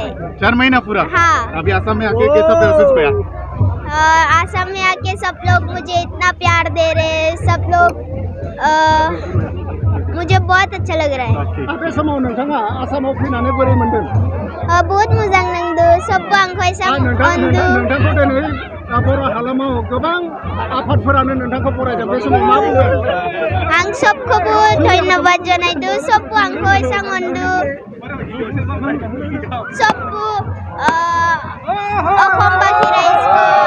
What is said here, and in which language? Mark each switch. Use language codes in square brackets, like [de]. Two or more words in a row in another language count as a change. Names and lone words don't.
[hi] 4 महीना पूरा? हाँ। अभी आसाम में आके कैसा महसूस किया? आसाम में आके सब लोग मुझे इतना प्यार दे रहे हैं, सब लोग मुझे बहुत अच्छा लग रहा है। [brx] बहुत मोजां नांदों, सबको आंखौ एसां अनदों। बर' हालामाव गोबां आफादफोरानो नोंथांखौ बरायदों, बे समाव मा बुंगोन? आं सबखौबो धन्यबाद जानायदों, सबको आंखौ एसां अनदों, सबको अखमबासि रायजोखौ